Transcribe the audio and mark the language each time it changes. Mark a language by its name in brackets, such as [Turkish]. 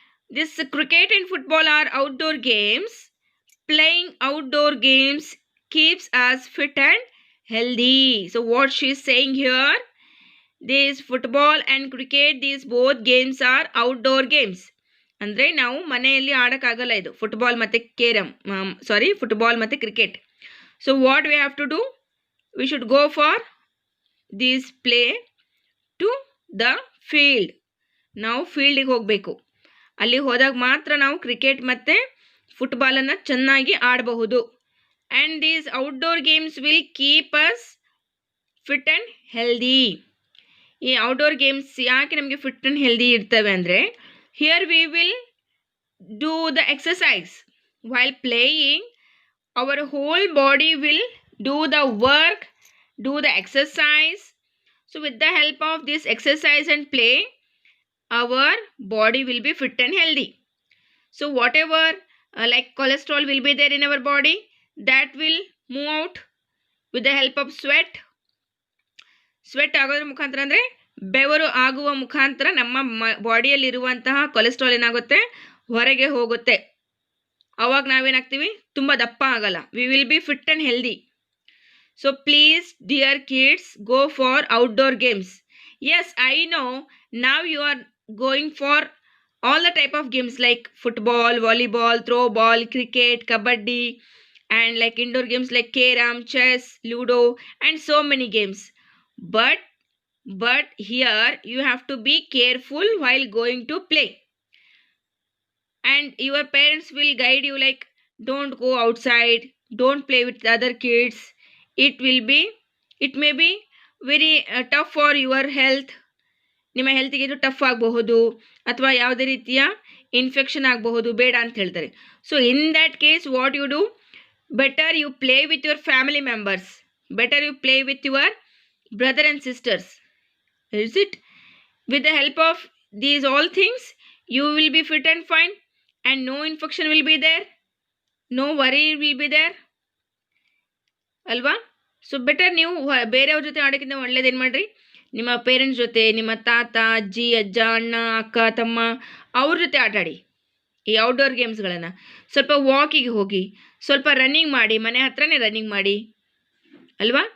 [English] This cricket and football are outdoor games. Playing outdoor games keeps us fit and healthy. So what she is saying here, this football and cricket, these both games are outdoor games. [Kannada] ಅಂದರೆ ನಾವು ಮನೆಯಲ್ಲಿ ಆಡೋಕ್ಕಾಗಲ್ಲ ಇದು football ಮತ್ತು football ಮತ್ತು cricket. [English] So what we have to do, we should go for this play to the field. [Kannada] ನಾವು ಫೀಲ್ಡಿಗೆ ಹೋಗಬೇಕು. ಅಲ್ಲಿ ಹೋದಾಗ ಮಾತ್ರ ನಾವು ಕ್ರಿಕೆಟ್ ಮತ್ತು ಫುಟ್ಬಾಲನ್ನು ಚೆನ್ನಾಗಿ ಆಡಬಹುದು. [English] And these outdoor games will keep us fit and healthy. [Kannada] ಈ ಔಟ್ಡೋರ್ ಗೇಮ್ಸ್ ಯಾಕೆ ನಮಗೆ ಫಿಟ್ ಆ್ಯಂಡ್ ಹೆಲ್ದಿ ಇರ್ತವೆ ಅಂದರೆ, [English] here we will do the exercise. While playing, our whole body will do the work, do the exercise. So with the help of this exercise and play, our body will be fit and healthy. So whatever like cholesterol will be there in our body, that will move out with the help of sweat. [Kannada] Sweat ಆಗೋದ್ರ ಮುಖಾಂತರ ಅಂದರೆ ಬೆವರು ಆಗುವ ಮುಖಾಂತರ ನಮ್ಮ ಬಾಡಿಯಲ್ಲಿರುವಂತಹ cholesterol ಏನಾಗುತ್ತೆ, ಹೊರಗೆ ಹೋಗುತ್ತೆ. ಅವಾಗ ನಾವೇನಾಗ್ತೀವಿ, ತುಂಬ ದಪ್ಪ ಆಗಲ್ಲ. [English] We will be fit and healthy. So please dear kids, go for outdoor games. Yes, I know now you are going for all the type of games like football, volleyball, throw ball, cricket, kabaddi, and like indoor games like carom, chess, ludo, and so many games. But here you have to be careful while going to play, and your parents will guide you like, don't go outside, don't play with the other kids. It may be very tough for your health. [Kannada] ನಿಮ್ಮ ಹೆಲ್ತಿಗೆ ಇದು tough ಆಗಬಹುದು, ಅಥವಾ ಯಾವುದೇ ರೀತಿಯ infection ಆಗಬಹುದು, ಬೇಡ ಅಂತ ಹೇಳ್ತಾರೆ. [English] So in that case what you do, better you play with your family members, better you play with your brother and sisters. Is it? With the help of these all things, you will be fit and fine, and no infection will be there, no worry will be there. [Kannada] ಅಲ್ವಾ? So better ನೀವು ಬೇರೆಯವ್ರ ಜೊತೆ ಆಡೋಕ್ಕಿಂತ ಒಳ್ಳೇದೇನು ಮಾಡಿರಿ, ನಿಮ್ಮ parents ಜೊತೆ, ನಿಮ್ಮ ತಾತ, ಅಜ್ಜಿ, ಅಜ್ಜ, ಅಣ್ಣ, ಅಕ್ಕ, ತಮ್ಮ ಅವ್ರ ಜೊತೆ ಆಟಾಡಿ ಈ ಔಟ್ಡೋರ್ ಗೇಮ್ಸ್ಗಳನ್ನು. ಸ್ವಲ್ಪ ವಾಕಿಗೆ ಹೋಗಿ, ಸ್ವಲ್ಪ ರನ್ನಿಂಗ್ ಮಾಡಿ, ಮನೆ ಹತ್ರನೇ ರನ್ನಿಂಗ್ ಮಾಡಿ ಅಲ್ವಾ?